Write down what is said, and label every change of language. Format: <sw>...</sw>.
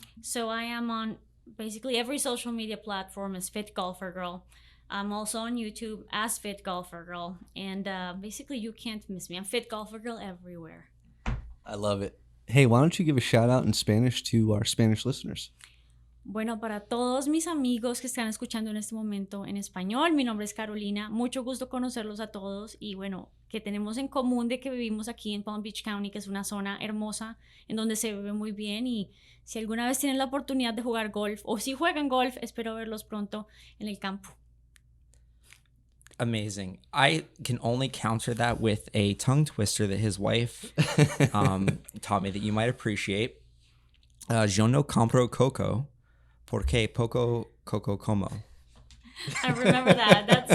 <en>So I am on basically every social media platform as Fit Golfer Girl. I'm also on YouTube as Fit Golfer Girl. And basically you can't miss me. I'm Fit Golfer Girl everywhere. I love it. Hey, why don't you give a shout out in Spanish to our Spanish listeners?</en> <es>Bueno, para todos mis amigos que están escuchando en este momento en español, mi nombre es Carolina. Mucho gusto conocerlos a todos. Y bueno, que tenemos en común de que vivimos aquí en Palm Beach County, que es una zona hermosa en donde se vive muy bien. Y si alguna vez tienen la oportunidad de jugar golf, o si juegan golf, espero verlos pronto en el campo.</es> <en>Amazing. I can only counter that with a tongue twister that his wife taught me that you might appreciate.</en> <es>Yo no compro coco porque poco coco como.</es> <en>I remember that.</en>